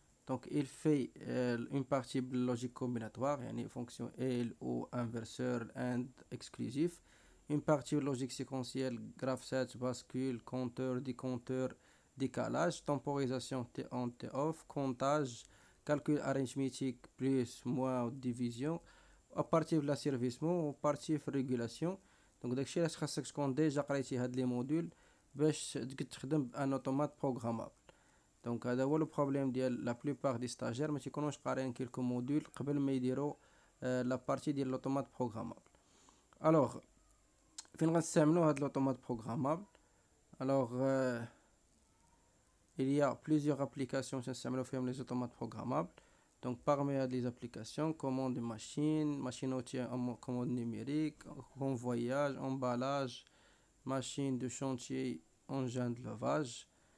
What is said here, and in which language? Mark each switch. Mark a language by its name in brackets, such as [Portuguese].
[French] Donc, il fait une partie logique combinatoire, une fonction L ou inverseur AND exclusif. Une partie logique séquentielle, graph set, bascule, compteur, décompteur, décalage, temporisation T-on, T-off, comptage, calcul arithmétique, plus, moins, division, à partir de l'asservissement, à partir de régulation. [Arabic] Donc, داكشي علاش خاصك تكون ديجا قريتي هاد لي موديول باش تخدم بان اوتومات بروغرامابل. دونك هذا هو لو بروبليم ديال لا بلوبار دي ستاجير ما تيكونوش قاريين كيلكو موديول قبل ما يديروا لا بارتي ديال لوتومات بروغرامابل. الوغ فين غنستعملوا هاد لوتومات بروغرامابل؟ الوغ [French] il y a plusieurs applications qui sont les automates programmables. Donc, parmi les applications, commande de machine outil en commande numérique, convoyage, emballage, machine de chantier, engin de lavage.